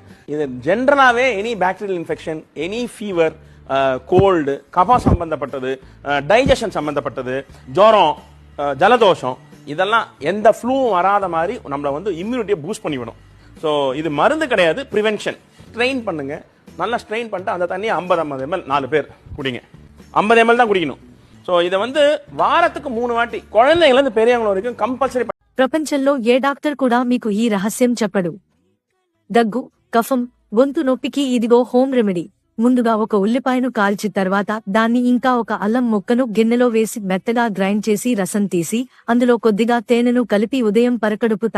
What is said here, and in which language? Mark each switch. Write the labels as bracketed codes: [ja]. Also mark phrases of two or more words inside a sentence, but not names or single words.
[ta] இது ஜென்ரலாவே [en] any bacterial infection, any fever, [ta] கோல்டு, கபம் சம்பந்தப்பட்டது, டைஜஷன் சம்பந்தப்பட்டது, ஜுரம், ஜலதோஷம், இதெல்லாம் எந்த ஃப்ளூவும் வராத மாதிரி நம்மள வந்து இம்யூனிட்டியை பூஸ்ட் பண்ணிவிடும். ஸோ இது மருந்து கிடையாது, ப்ரிவென்ஷன். ஸ்ட்ரெயின் பண்ணுங்க. நல்லா ஸ்ட்ரெயின் பண்ணிட்டு அந்த தண்ணியை 50 ml 4 பேர் குடிங்க. 50 ml தான் குடிக்கணும். ஸோ இதை வந்து வாரத்துக்கு 3 வாட்டி குழந்தைங்கள இருந்து பெரியவங்க வரைக்கும் கம்பல்சரி. [te] ప్రపంచంలో ఏ డాక్టర్ కూడా మీకు ఈ రహస్యం చెప్పడు. దగ్గు, కఫం, గొంతు నొప్పికి ఇదిగో [en] home remedy. [te] ముందుగా ఒక ఉల్లిపాయను కాల్చి తర్వాత దాన్ని ఇంకా ఒక అల్లం ముక్కను గిన్నెలో వేసి మెత్తగా గ్రైండ్ చేసి రసం తీసి అందులో కొద్దిగా తేనెను కలిపి ఉదయం పరకడుపు తాగాలి.